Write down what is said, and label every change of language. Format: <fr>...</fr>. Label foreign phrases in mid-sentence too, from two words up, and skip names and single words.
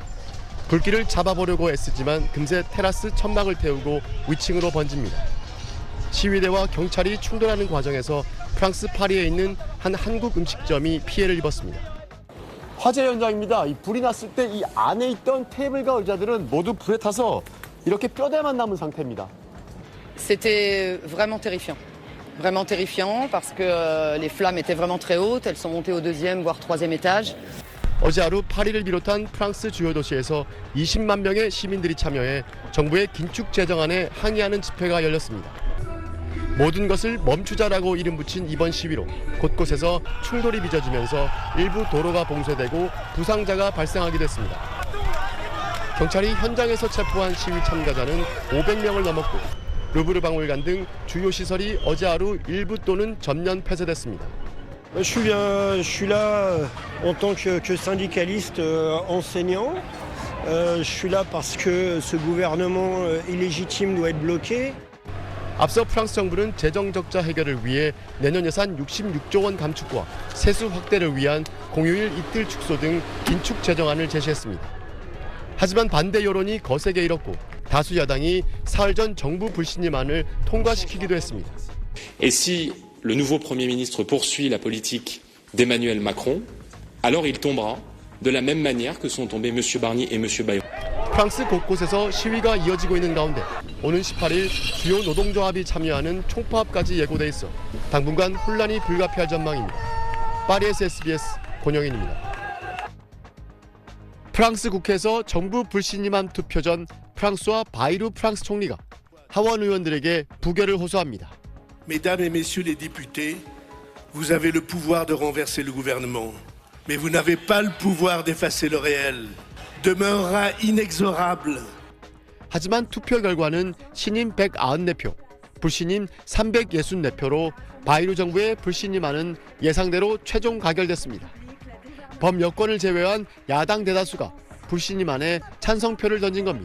<ko>불길을 잡아보려고 애쓰지만 금세 테라스 천막을 태우고 위층으로 번집니다. 시위대와 경찰이 충돌하는 과정에서 프랑스 파리에 있는 한 한국 음식점이 피해를 입었습니다. 화재 현장입니다. 이 불이 났을 때 이 안에 있던 테이블과 의자들은 모두 불에 타서 이렇게 뼈대만 남은 상태입니다.</ko> <fr>C'était vraiment terrifiant. Vraiment terrifiant parce que les flammes étaient vraiment très hautes. Elles sont montées au deuxième voire troisième étage.</fr> <ko>어제 하루 파리를 비롯한 프랑스 주요 도시에서 20만 명의 시민들이 참여해 정부의 긴축 재정안에 항의하는 집회가 열렸습니다. 모든 것을 멈추자라고 이름 붙인 이번 시위로 곳곳에서 충돌이 빚어지면서 일부 도로가 봉쇄되고 부상자가 발생하기도 했습니다. 경찰이 현장에서 체포한 시위 참가자는 500명을 넘었고 루브르 박물관 등 주요 시설이 어제 하루 일부 또는 전면 폐쇄됐습니다.</ko> <fr>Je suis là en tant que syndicaliste enseignant. Je suis là parce que ce gouvernement illégitime doit être bloqué.</fr> <ko>앞서 프랑스 정부는 재정 적자 해결을 위해 내년 예산 66조 원 감축과 세수 확대를 위한 공휴일 이틀 축소 등 긴축 재정안을 제시했습니다. 하지만 반대 여론이 거세게 일었고 다수 야당이 사흘 전 정부 불신임안을 통과시키기도 했습니다.</ko> <fr>Et si le nouveau Premier ministre poursuit la politique d'Emmanuel Macron, alors il tombera de la même manière que sont tombés M. Barnier et M. Bayrou.</fr> <ko>프랑스 곳곳에서 시위가 이어지고 있는 가운데 오는 18일 주요 노동조합이 참여하는 총파업까지 예고돼 있어 당분간 혼란이 불가피할 전망입니다. 파리에서 SBS 권영인입니다. 프랑스 국회에서 정부 불신임안 투표 전 프랑스와 바이루 프랑스 총리가 하원 의원들에게 부결을 호소합니다.</ko> <fr>Mesdames et messieurs les députés, vous avez le pouvoir de renverser le gouvernement, mais vous n'avez pas le pouvoir d'effacer le réel. Demeurera inexorable.</fr> <ko>하지만 투표 결과는 신임 194표, 불신임 364표로 바이루 정부의 불신임안은 예상대로 최종 가결됐습니다. 범여권을 제외한 야당 대다수가 불신임안에 찬성표를 던진 겁니다.</ko>